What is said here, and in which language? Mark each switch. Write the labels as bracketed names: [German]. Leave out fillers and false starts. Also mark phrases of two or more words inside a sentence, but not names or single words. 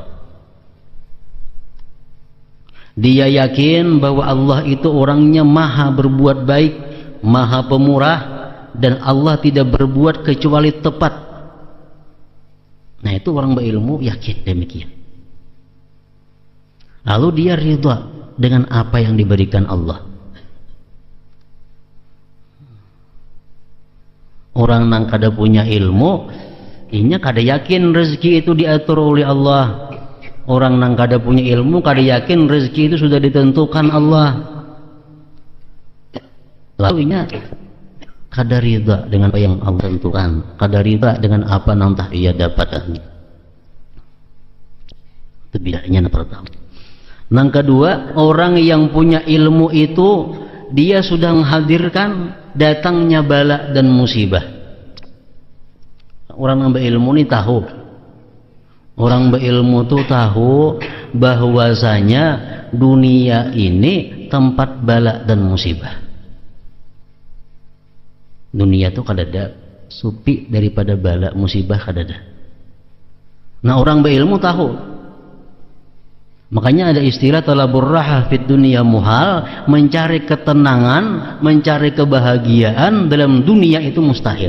[Indonesian] Dia yakin bahwa Allah itu orangnya maha berbuat baik, maha pemurah, dan Allah tidak berbuat kecuali tepat. Nah, itu orang berilmu yakin demikian. Lalu dia ridha dengan apa yang diberikan Allah. [Banjar] Orang nang kada punya ilmu, inya kada yakin rezeki itu diatur oleh Allah. Orang nang kada punya ilmu kada yakin rezeki itu sudah ditentukan Allah. Lalu inya kada ridha dengan apa yang Allah tentukan, kada ridha dengan apa nang tah ia dapatkan. [Indonesian] Itu bedanya yang pertama. Yang kedua, orang yang punya ilmu itu dia sudah menghadirkan datangnya bala dan musibah. Orang yang berilmu ini tahu, orang berilmu itu tahu bahwasanya dunia ini tempat bala dan musibah. [Banjar] Dunia itu kadada supi daripada bala musibah kadada. [Indonesian] Nah, orang berilmu tahu. Makanya ada istilah [Arabic] talabur raha fid dunia muhal, [Indonesian] mencari ketenangan, mencari kebahagiaan dalam dunia itu mustahil.